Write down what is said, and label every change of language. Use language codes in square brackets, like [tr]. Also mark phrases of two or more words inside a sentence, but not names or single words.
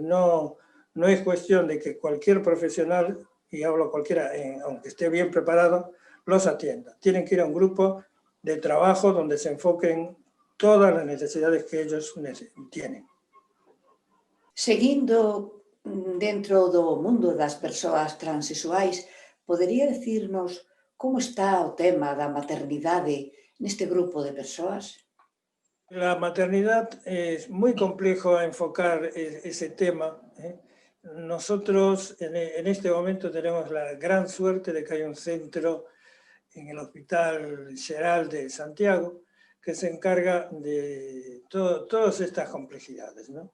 [es] No es cuestión de que cualquier profesional, y hablo cualquiera, aunque esté bien preparado, los atienda. Tienen que ir a un grupo de trabajo donde se enfoquen todas las necesidades que ellos tienen. [gl] Seguindo dentro do mundo das persoas transexuais, podería decirnos como está o tema da maternidade neste grupo de persoas? [es] La maternidad es muy complejo enfocar ese tema. Nosotros en este momento tenemos la gran suerte de que hay un centro en el Hospital Geral de Santiago que se encarga de todas estas complejidades, ¿no?